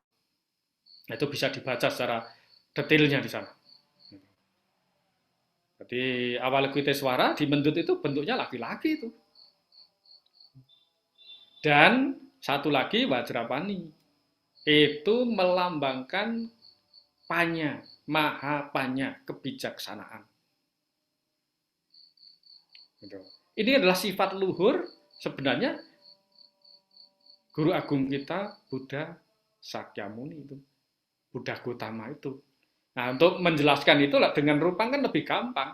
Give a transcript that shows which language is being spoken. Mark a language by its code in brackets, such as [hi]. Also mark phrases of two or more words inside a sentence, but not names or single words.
[id] Itu bisa dibaca secara detailnya di sana. Jadi Avalokiteswara di Mendut itu bentuknya laki-laki itu. Dan satu lagi Wajrapani. Itu melambangkan [pi] panya, maha panya, [id] kebijaksanaan. Ini adalah sifat luhur sebenarnya Guru Agung kita Buddha Sakyamuni itu, Buddha Gautama itu. Nah, untuk menjelaskan itu dengan rupang kan lebih gampang.